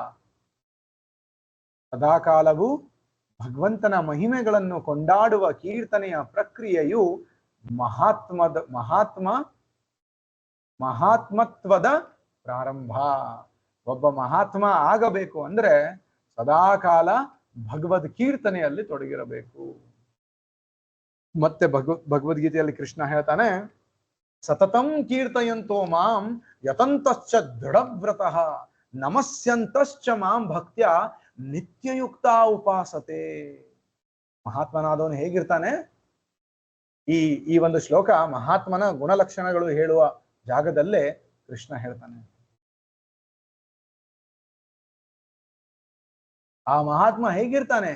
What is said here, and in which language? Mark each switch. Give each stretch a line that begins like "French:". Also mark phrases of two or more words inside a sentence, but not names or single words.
Kannada: ಸದಾಕಾಲವು ಭಗವಂತನ ಮಹಿಮೆಗಳನ್ನು ಕೊಂಡಾಡುವ ಕೀರ್ತನೆಯ ಪ್ರಕ್ರಿಯೆಯು ಮಹಾತ್ಮತ್ವದ ಪ್ರಾರಂಭ. ಒಬ್ಬ ಮಹಾತ್ಮ ಆಗಬೇಕು ಅಂದ್ರೆ ಸದಾಕಾಲ ಭಗವದ್ ಕೀರ್ತನೆಯಲ್ಲಿ ತೊಡಗಿರಬೇಕು. ಮತ್ತೆ ಭಗವದ್ಗೀತೆಯಲ್ಲಿ ಕೃಷ್ಣ ಹೇಳ್ತಾನೆ,
Sanskrit: ಸತತಂ ಕೀರ್ತಯಂತೋ ಮಾಂ ಯತಂತಶ್ಚ ದೃಢವ್ರತಃ ನಮಸ್ಯಂತಶ್ಚ ಮಾಂ ಭಕ್ತ್ಯ ನಿತ್ಯಯುಕ್ತ ಉಪಾಸತೆ.
Kannada: ಮಹಾತ್ಮನಾದವನು ಹೇಗಿರ್ತಾನೆ? ಈ ಒಂದು ಶ್ಲೋಕ ಮಹಾತ್ಮನ ಗುಣಲಕ್ಷಣಗಳು ಹೇಳುವ ಜಾಗದಲ್ಲೇ ಕೃಷ್ಣ ಹೇಳ್ತಾನೆ. ಆ ಮಹಾತ್ಮ ಹೇಗಿರ್ತಾನೆ?